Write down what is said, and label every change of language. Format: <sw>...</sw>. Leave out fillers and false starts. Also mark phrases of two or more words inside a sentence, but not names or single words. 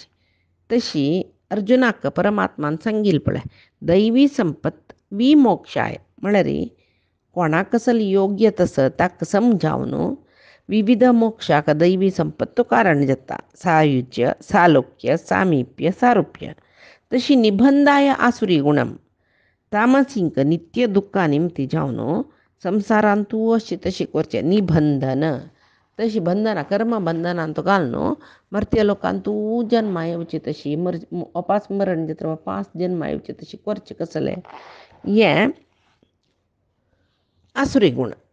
<kok>तशी अर्जुनाक परमात्मान सांगिल्लें पळय,</kok> <sa>दैवी संपत विमोक्षाय</sa> <kok>म्हळ्यार कोणाक कसली योग्य तस ताका समजावन विविध मोक्षाक दैवी संपत्तो कारण जाता. सायुज्य, सालोक्य, सामिप्य, सारुप्य. तशी</kok> <sa>निबंधाय आसुरी गुणम,</sa> <kok>तामसींक नित्य दुःखा निमती जावन संवसारांतू अशी तशी करचें. निबंधन तशी बंधना, कर्म बंधनांत घालून मर्त्य लोकांतू जन्मा येवची तशी, अपास मरण जाता अपास जन्मा येवची तशी करचें कसलें, हें आसुरी गुण.</kok>